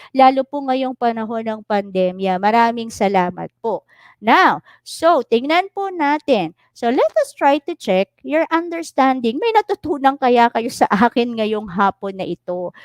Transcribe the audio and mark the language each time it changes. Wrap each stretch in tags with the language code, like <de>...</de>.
<tl>Lalo po ngayong panahon ng pandemya. Maraming salamat po. Now, so tingnan po natin.</tl> <en>So let us try to check your understanding.</en> <tl>May natutunan kaya kayo sa akin ngayong hapon na ito?</tl>